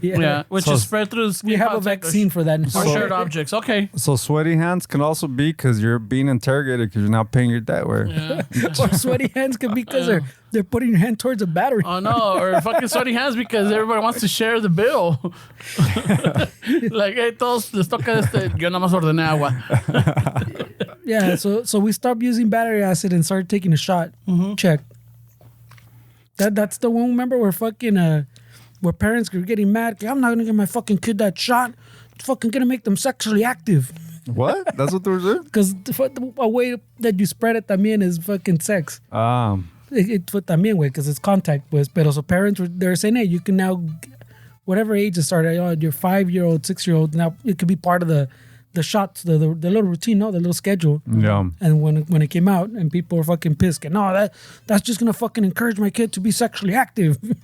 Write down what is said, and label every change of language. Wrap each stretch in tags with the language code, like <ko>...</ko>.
<en>Yeah, which is spread through the skin. We have a contact vaccine for that. or shared objects. Okay. So sweaty hands can also be because you're being interrogated because you're not paying your debt. Where Yeah. Or sweaty hands could be because they're putting your hand towards a battery. Oh no, or fucking sweaty hands because everybody wants to share the bill. Like, hey,</en> <es>todos les toca yo nada más ordené agua.</es> <en>Yeah, so we stopped using battery acid and started taking a shot. Check. That's the one. Remember where fucking where parents were getting mad. I'm not gonna give my fucking kid that shot. It's fucking gonna make them sexually active. what? That's what they were doing? Because a way that you spread it</en> <es>también</es> <en>is fucking sex. It</en> <es>fue también, güey,</es> <en>because it's contact,</en> <es>pues. Pero</es> <en>so parents they're saying, hey, you can now, whatever age it started, your 5-year-old, 6-year-old, now it could be part of the shots, the little routine, no, the little schedule. Yeah. And when it came out, and people were fucking pissed, no, that's just gonna fucking encourage my kid to be sexually active.</en>